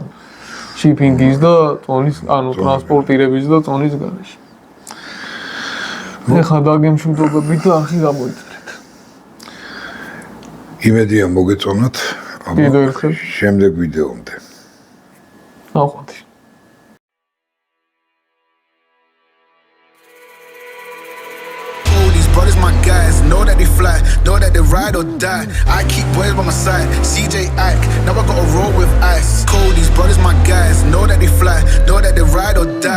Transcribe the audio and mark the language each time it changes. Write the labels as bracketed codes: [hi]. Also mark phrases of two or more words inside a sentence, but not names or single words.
[ka] შიპინგის და წონის, ანუ ტრანსპორტირების და წონის გარეშე. ეხლა დაგემშვიდობებით და არხი გამოიწერეთ. იმედია მოგეწონათ. კიდევ ერთხელ შემდეგ ვიდეომდე. აღვხოთ. [en] Brothers, my guys, know that they fly, know that they ride or die. I keep boys by my side, CJ Ike, now I gotta roll with ice. Cody's brothers, my guys, know that they fly, know that they ride or die.